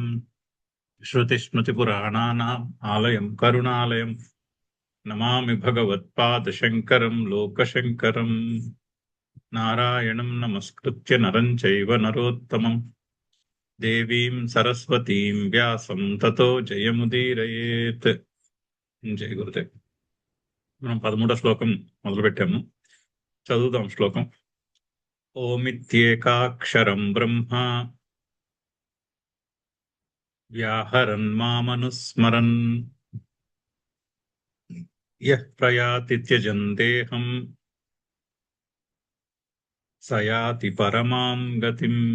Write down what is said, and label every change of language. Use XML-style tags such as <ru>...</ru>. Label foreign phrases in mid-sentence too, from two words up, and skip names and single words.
<sa>श्रुतिस्मृतिपुराणानाम् आलयं करुणालयम् नमामि भगवत्पादशङ्करं लोकशङ्करम्। नारायणं नमस्कृत्य नरं चैव नरोत्तमं देवीं सरस्वतीं व्यासं ततो జయముదీరయేత్.</sa> <te>జయ గురుదేవ్. మనం 13వ శ్లోకం మొదలు పెట్టాము. చదువుదాం శ్లోకం.</te> <sa>ఓమిత్యేకాక్షరం బ్రహ్మ వ్యాహరన్ మామనుస్మరన్ యః ప్రయాతి త్యజన్ దేహం సయాతి పరమాం గతిం.</sa>